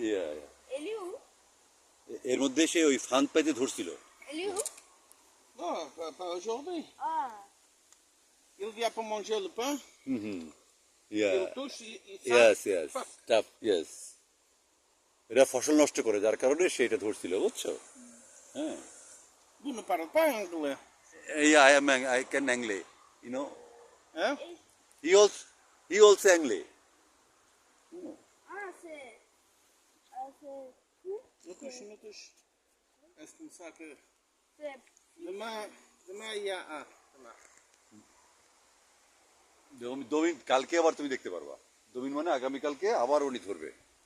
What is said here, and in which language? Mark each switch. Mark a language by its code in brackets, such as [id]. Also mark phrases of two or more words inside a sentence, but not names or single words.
[bn] ইয়া, এলিউ, এর মধ্যে সে ওই ফান পাইতে ধরছিল। এলিউ [fr] Non, pas aujourd'hui. ah Il vient pour manger le pain. [bn] হুম হুম, ইয়া [fr] Il touche, il [en] yes yes Fuck. [bn] টাফ ইয়েস, এটা ফসল নষ্ট করে, যার কারণে সে এটা ধরছিল, বুঝছো? হ্যাঁ। [fr] Vous ne parlez pas anglais. [en] Yeah, I can anglais, you know. [fr] Hein? [en] He also anglais. [fr] c'est Ne touche, ne touche. Est-ce comme ça que... c'est Demain, il y a un. Demain. [bn] দমিন কালকে আবার তুমি দেখতে পারবা, দমিন মানে আগামীকালকে আবার উনি ধরবে।